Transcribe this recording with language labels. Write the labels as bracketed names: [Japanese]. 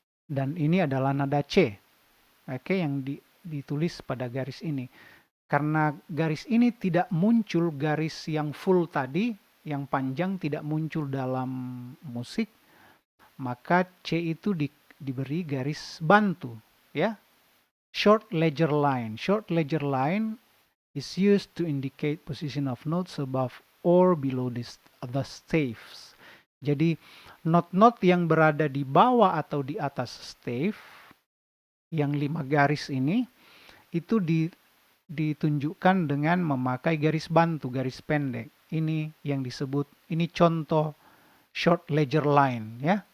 [Indonesian] Dan ini adalah nada C, oke, yang ditulis pada garis ini. Karena garis ini tidak muncul, garis yang full tadi, yang panjang tidak muncul dalam musik, maka C itu diberi garis bantu, ya. [English] Short ledger line. Short ledger line is used to indicate position of notes above or below the staves. [Indonesian] Jadi not-not yang berada di bawah atau di atas stave, yang 5 garis ini, itu ditunjukkan dengan memakai garis bantu, garis pendek. Ini yang disebut, ini contoh short ledger line, ya.